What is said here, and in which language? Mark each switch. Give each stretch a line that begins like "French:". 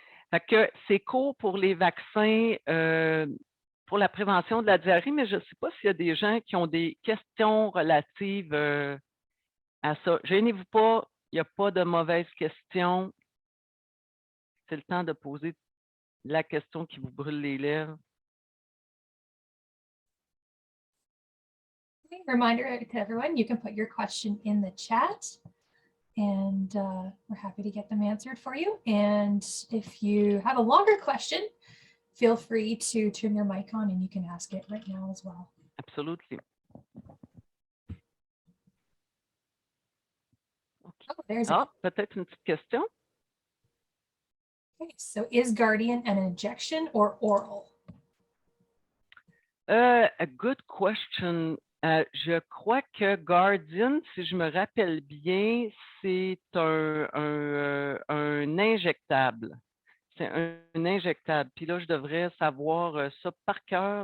French: Fait que c'est court pour les vaccins pour la prévention de la diarrhée, mais je ne sais pas s'il y a des gens qui ont des questions relatives à ça. Gênez-vous pas, il n'y a pas de mauvaises questions. C'est le temps de poser la question qui vous brûle les lèvres.
English: Reminder to everyone, you can put your question in the chat and we're happy to get them answered for you. And if you have a longer question, feel free to turn your mic on and you can ask it right now as well. Absolutely. Oh, there's
French: Ah, peut-être une petite question.
English: okay. So is Guardian an injection or oral? A good question.
French: Je crois que Guardian, si je me rappelle bien, c'est un injectable. C'est un injectable. Puis là, je devrais savoir ça par cœur.